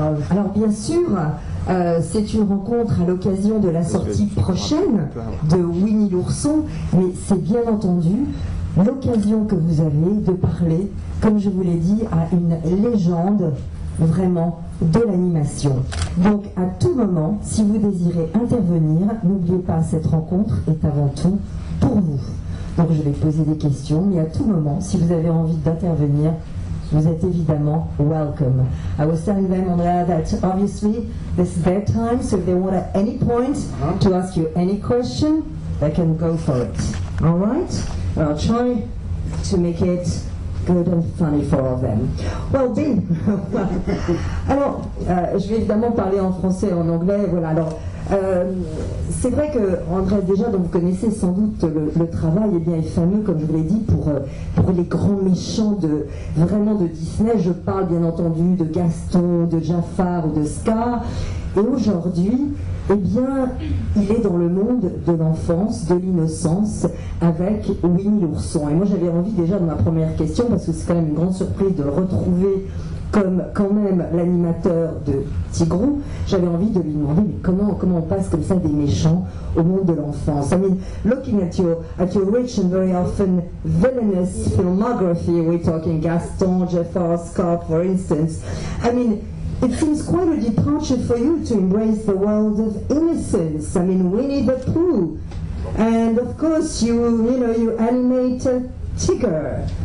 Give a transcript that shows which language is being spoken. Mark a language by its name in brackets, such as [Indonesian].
[French] Alors bien sûr, c'est une rencontre à l'occasion de la sortie prochaine de Winnie l'ourson, mais c'est bien entendu l'occasion que vous avez de parler, comme je vous l'ai dit, à une légende vraiment de l'animation. Donc à tout moment, si vous désirez intervenir, n'oubliez pas, cette rencontre est avant tout pour vous. Donc je vais poser des questions, mais à tout moment, si vous avez envie d'intervenir, vous êtes évidemment welcome. [English] I was telling them, Andrea, that obviously this is their time, so if they want at any point to ask you any question, they can go for it. All right? I'll try to make it good and funny for all of them. [French] Well, Bill, alors, je vais évidemment parler en français et en anglais. Voilà, alors, c'est vrai que, André, déjà, donc, vous connaissez sans doute le travail, eh bien, est fameux, comme je vous l'ai dit, pour les grands méchants vraiment de Disney. Je parle bien entendu de Gaston, de Jafar ou de Scar. Et aujourd'hui, eh bien, il est dans le monde de l'enfance, de l'innocence, avec Winnie l'ourson. Et moi, j'avais envie déjà de ma première question, parce que c'est quand même une grande surprise de le retrouver comme quand même l'animateur de Tigrou, j'avais envie de lui demander mais comment on passe comme ça des méchants au monde de l'enfance. [English] I mean, looking at your rich and very often villainous filmography, we're talking Gaston, Jafar, Scar, for instance. I mean, it seems quite a departure for you to embrace the world of innocence. I mean, Winnie the Pooh, and of course you animate Tigger.